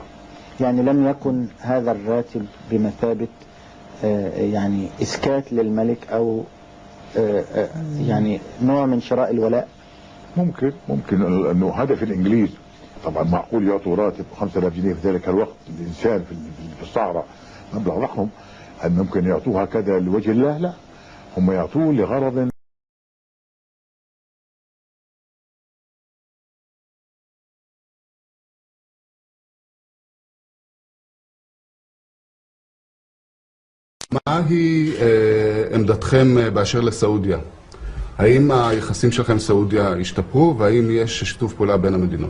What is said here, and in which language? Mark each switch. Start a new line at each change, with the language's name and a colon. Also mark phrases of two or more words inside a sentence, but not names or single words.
Arabic: يعني لم يكن هذا الراتب بمثابة يعني إسكات للملك أو يعني نوع من شراء الولاء؟ ممكن أنه هدف الإنجليز طبعا معقول يعطوا راتب 5000 جنيه في ذلك الوقت الإنسان في الصحراء مبلغ ضخم، هل ممكن يعطوه هكذا لوجه الله؟ لا، هم يعطوه لغرض.
Hebrew: מה היא עמדתכם באשר לסעודיה? האם היחסים שלכם עם סעודיה השתפרו, והאם יש שיתוף פעולה בין המדינות?